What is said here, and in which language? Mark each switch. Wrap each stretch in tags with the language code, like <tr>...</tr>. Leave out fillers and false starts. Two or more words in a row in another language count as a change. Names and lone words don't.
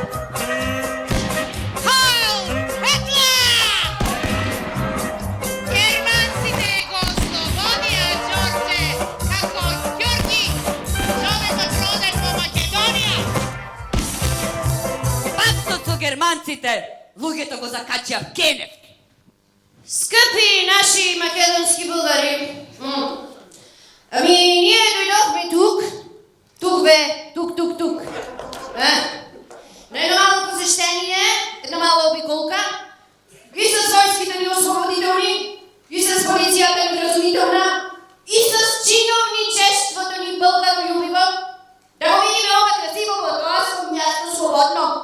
<mk>Хайл! Хитлер! Германците го ослободија Ѓорџе како Ѓорги, човекот роден во Македонија. Пактот со германците, луѓето го закачија в Кенев.</mk> <bg>Скъпи наши македонски българи, ами ние дойдохме тук бе, тук. На едно мало посещение, една мала обиколка и с войските ни освободителни, и с полицията ни разумителна, и с чиновничеството ни българолюбиво,</bg> <mk>да го видим ова</mk> <bg>красиво платоаско място свободно.</bg>